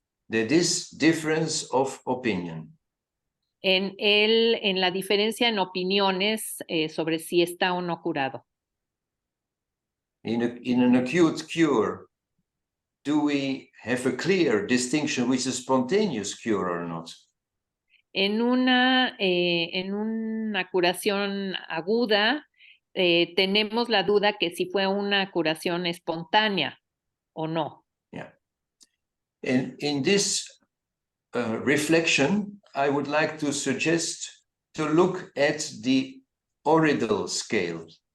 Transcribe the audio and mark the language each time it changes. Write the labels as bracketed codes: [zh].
[en] That is difference of opinion. [es] En la diferencia en opiniones sobre si está o no curado. [en] In an acute cure, do we have a clear distinction with a spontaneous cure or not? [es] En una curación aguda, tenemos la duda que si fue una curación espontánea o no. [en] Yeah. And in this reflection, I would like to suggest to look at the Oridel scale.